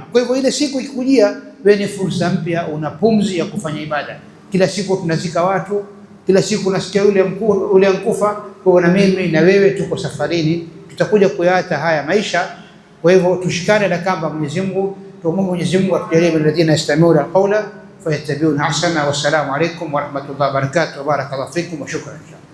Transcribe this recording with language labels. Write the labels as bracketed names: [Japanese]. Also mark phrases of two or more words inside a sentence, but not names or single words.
[Swahili] Kwa hivyo ile siku ikikujia, wewe ni fursa mpya, una pumzi ya kufanya ibada. Kila siku tunazika watu, kila siku nasikia ule ankufa. Kwa na mimi na wewe tuko safarini, tutakuja kuyaacha haya maisha. Kwa hivyo tushikane na kamba Mwenyezi Mungu, tuombe Mwenyezi Mungu atujalie [Arabic] الذين يستمعون القول فيتبعون أحسن. والسلام عليكم ورحمة الله وبركاته. بارك الله فيكم وشكرا.